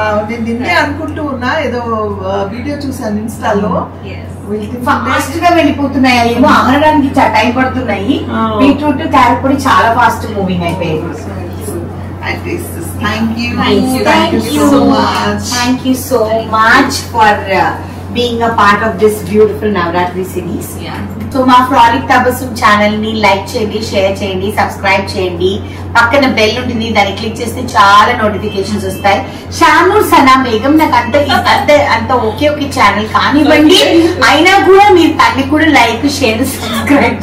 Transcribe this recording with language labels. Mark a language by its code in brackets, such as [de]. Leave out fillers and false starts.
[te] నేను నిన్నే అనుకుంటూ ఉన్నా, ఏదో వీడియో చూసాను ఇన్స్టాలో. ఫాస్ట్ గా వెళ్ళిపోతున్నాయి ఏమో, అమరడానికి టైం పడుతున్నాయి. బీట్రూట్ క్యారెట్ పొడి చాలా ఫాస్ట్ మూవింగ్ అయిపోయాయి. [en] Thank you. Thank you so much. Thank you so much for being a part of this beautiful Navratri series. [te] So మా ఫ్రాలిక్ తబస్సుమ్ ఛానల్ ని లైక్ చేయండి, షేర్ చేయండి, సబ్స్క్రైబ్ చేయండి. పక్కన బెల్ ఉంటుంది, దాన్ని క్లిక్ చేస్తే చాలా నోటిఫికేషన్స్ వస్తాయి. షానూర్ సనా బేగం నాకు అంత ఒకే ఒకే ఛానల్ కానివ్వండి, అయినా కూడా మీరు తనని కూడా లైక్ షేర్ సబ్స్క్రైబ్.